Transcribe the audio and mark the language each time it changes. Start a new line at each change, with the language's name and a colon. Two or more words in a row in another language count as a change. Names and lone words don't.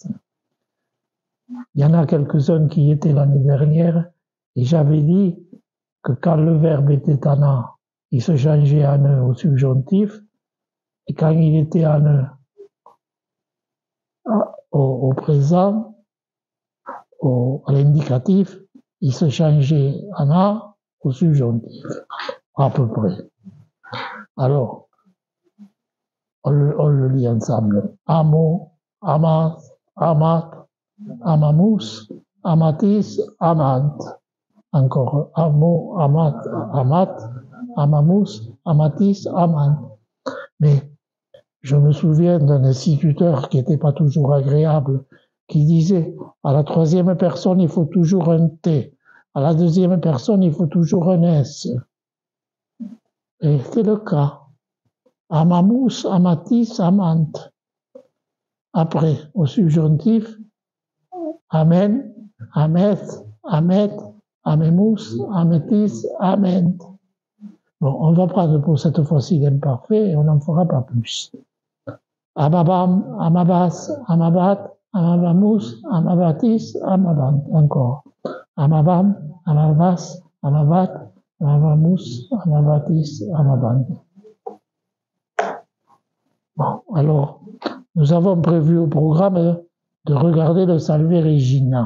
French: Il y en a quelques-uns qui étaient l'année dernière et j'avais dit que quand le verbe était en A, il se changeait en E au subjonctif et quand il était en E au présent, à l'indicatif, il se changeait en A au subjonctif, à peu près. Alors, on le lit ensemble.
Latin: Amo, amas, amat, amamus, amatis, amant. Encore, amo, amat, amat, amamus, amatis, amant.
French: Mais je me souviens d'un instituteur qui n'était pas toujours agréable, qui disait, à la troisième personne, il faut toujours un T. À la deuxième personne, il faut toujours un S. Et c'est le cas.
Latin: Amamus, amatis, amant.
French: Après, au subjonctif,
Latin: amen, amet, amet, amemus, ametis, ament.
French: Bon, on va prendre pour cette fois-ci l'imparfait et on n'en fera pas plus.
Latin: Amabam, amabas, amabat, amabamus, amabatis, amabant.
French: Encore.
Latin: Amabam, amabas, amabat, amabamus, amabatis, amabant.
French: Bon, alors, nous avons prévu au programme de regarder le Salve Regina.